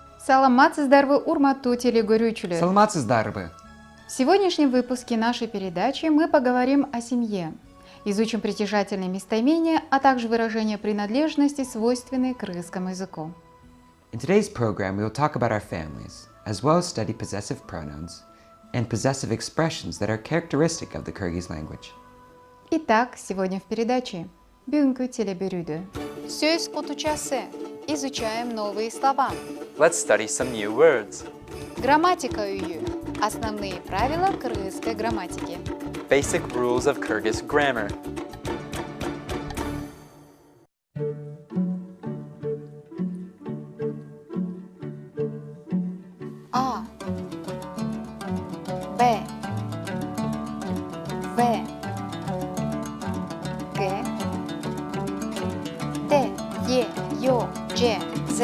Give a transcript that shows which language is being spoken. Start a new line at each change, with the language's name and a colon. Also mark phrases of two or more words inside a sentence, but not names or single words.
Kyrgyz: Саламатсыздарбы, урматтуу телегөрүүчүлөр. Саламатсыздарбы.
Russian: В сегодняшнем выпуске нашей передачи мы поговорим о семье. Изучим притяжательные местоимения, а также выражения принадлежности, свойственные кыргызскому языку.
English: In today's program, we will talk about our families, as well as study possessive pronouns and possessive expressions that are characteristic of the Kyrgyz language.
Russian: Итак, сегодня в передаче
Kyrgyz: бүгүнкү телеберүүдө сөз кутучасы.
Russian: Изучаем новые слова.
English: Let's study some new words.
Kyrgyz: Грамматика үйү.
Russian: Основные правила кыргызской грамматики.
English: Basic rules of Kyrgyz grammar.
Kyrgyz: А, Б, В, Г, Д, Е, Ё, Ж, З,